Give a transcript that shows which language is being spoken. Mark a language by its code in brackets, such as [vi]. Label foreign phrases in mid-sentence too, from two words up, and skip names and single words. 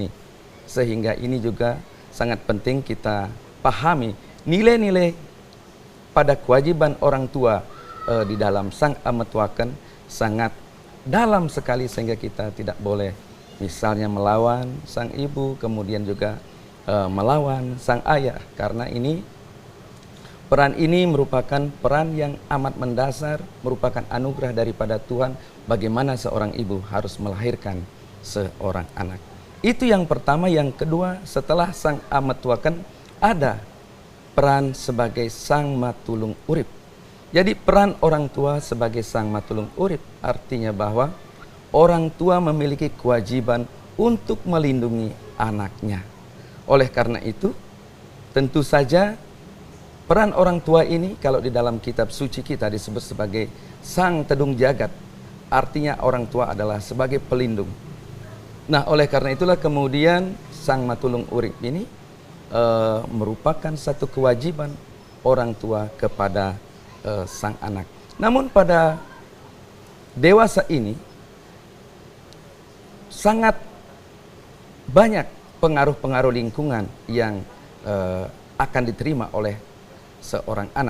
[id] Sehingga ini juga sangat penting kita pahami nilai-nilai pada kewajiban orang tua di dalam [kaw] sang amatwaken [id] sangat dalam sekali, sehingga kita tidak boleh misalnya melawan sang ibu, kemudian juga melawan sang ayah, karena ini peran ini merupakan peran yang amat mendasar, merupakan anugerah daripada Tuhan bagaimana seorang ibu harus melahirkan seorang anak. Itu yang pertama. Yang kedua, setelah [kaw] sang ametuakan [id] ada peran sebagai [kaw] sang matulung urip. [id] Jadi peran orang tua sebagai [kaw] sang matulung urip [id] artinya bahwa orang tua memiliki kewajiban untuk melindungi anaknya. Oleh karena itu, tentu saja peran orang tua ini kalau di dalam kitab suci kita disebut sebagai [kaw] sang tedung jagat. [id] Artinya orang tua adalah sebagai pelindung. Nah, oleh karena itulah kemudian [kaw] sang matulung urip [id] ini merupakan satu kewajiban orang tua kepada sang anak. Namun pada dewasa ini sangat banyak pengaruh-pengaruh lingkungan yang akan diterima oleh seorang anak.